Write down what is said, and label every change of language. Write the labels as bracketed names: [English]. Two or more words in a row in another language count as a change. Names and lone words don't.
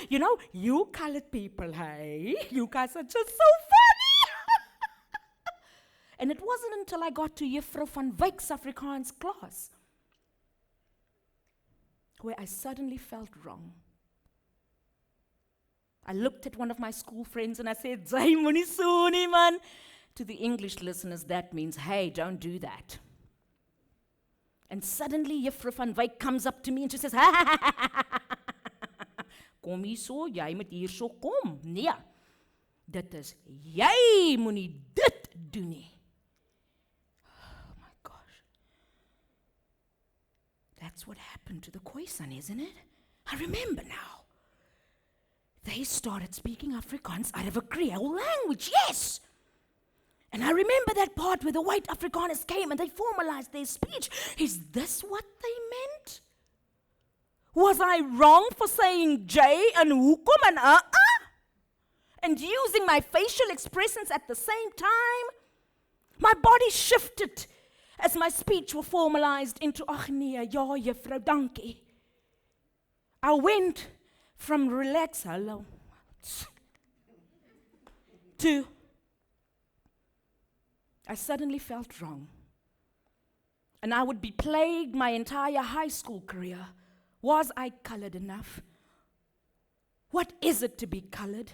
[English] You know, you colored people, hey? You guys are just so funny. And it wasn't until I got to Juffrou van Wyk's Afrikaans class where I suddenly felt wrong. I looked at one of my school friends and I said, [Afrikaans] "Zai moenie so nie, man." [English] To the English listeners, that means, hey, don't do that. And suddenly Juffrou van Wyk comes up to me and she says, [Afrikaans] "Kom hier so, jy moet hier so kom." Nee, dit is, jy moenie dit doen nie. [English] Oh my gosh. That's what happened to the Khoisan, isn't it? I remember now. They started speaking Afrikaans out of a Creole language, yes! And I remember that part where the white Afrikaners came and they formalized their speech. Is this what they meant? Was I wrong for saying J and hoekom and and using my facial expressions at the same time? My body shifted as my speech was formalized into, [Afrikaans] "Ag nee, ja juffrou, dankie." [English] I went from relax, hello, to I suddenly felt wrong. And I would be plagued my entire high school career. Was I colored enough? What is it to be colored?